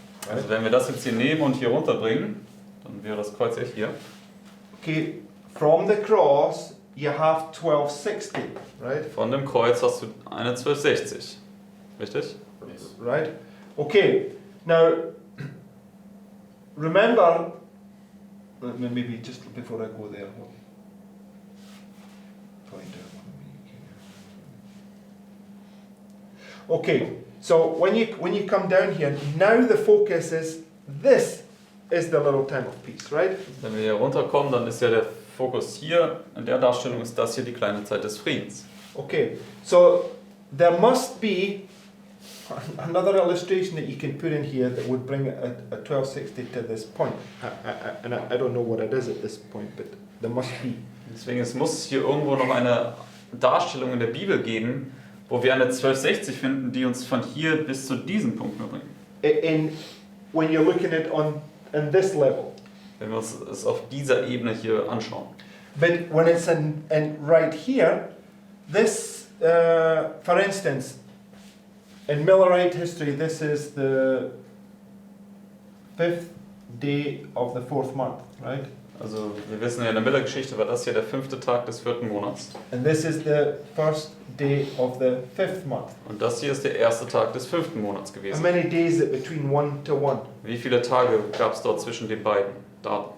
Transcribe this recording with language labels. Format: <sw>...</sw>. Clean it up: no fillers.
<de>Also wenn wir das jetzt hier nehmen und hier runterbringen, dann wäre das Kreuz ja hier.</de> <en>okay, from the cross you have 1260, right?</en> <de>Von dem Kreuz hast du eine 1260. Richtig?</de> <en>Yes. right? Okay, now remember, maybe just before I go there, find out what I'm okay, so when you come down here, now the focus is this is the little time of peace, right?</en> <de>Wenn wir hier runterkommen, dann ist ja der Fokus hier, in der Darstellung ist das hier die kleine Zeit des Friedens.</de> <en>Okay, so there must be another illustration that you can put in here that would bring a 1260 to this point. And I don't know what it is at this point, but there must be.</en> <de>Deswegen es muss hier irgendwo noch eine Darstellung in der Bibel geben, wo wir eine 1260 finden, die uns von hier bis zu diesem Punkt nur bringt.</de> <en>When you're looking at in this level.</en> <de>Wenn wir uns es auf dieser Ebene hier anschauen.</de> <en>But when it's in right here, this, for instance, in Millerite history, this is the 5th day of the 4th month, right?</en> <de>Also wir wissen ja, in der Miller-Geschichte war das hier der 5. Tag des 4. Monats.</de> <en>And this is the 1st day of the 5th month.</en> <de>Und das hier ist der 1. Tag des 5. Monats</de> <en>How</en> <de>gewesen.</de> <en>many days is it between 1 to 1?</en> <de>Wie viele Tage gab es dort zwischen den beiden Daten?</de>